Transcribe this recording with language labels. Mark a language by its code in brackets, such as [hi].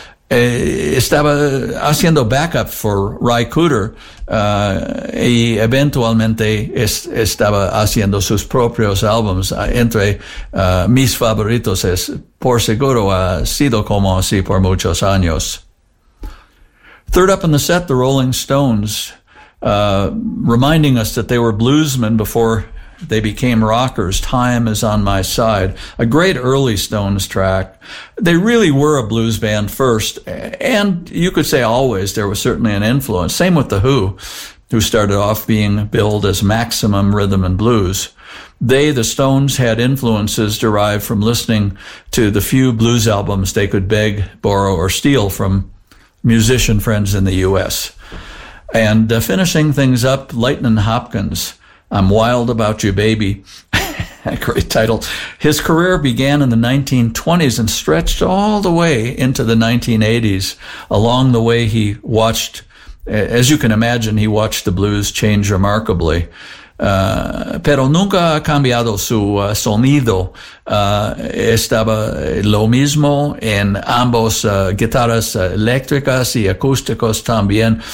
[es] Estaba haciendo [en] backup for [es] Ry Cooter, y eventualmente estaba haciendo sus propios albums. Entre mis favoritos es, por seguro, ha sido como así por muchos años. [en] Third up in the set, the Rolling Stones, reminding us that they were bluesmen before they became rockers. Time Is On My Side, a great early Stones track. They really were a blues band first, and you could say always there was certainly an influence. Same with The Who started off being billed as maximum rhythm and blues. They, the Stones, had influences derived from listening to the few blues albums they could beg, borrow, or steal from musician friends in the U.S. And finishing things up, Lightnin' Hopkins, I'm Wild About You, Baby. Great title. His career began in the 1920s and stretched all the way into the 1980s. Along the way, he watched, as you can imagine, he watched the blues change remarkably. [es] Pero nunca ha cambiado su sonido. Estaba lo mismo en ambos guitarras eléctricas y acústicos también.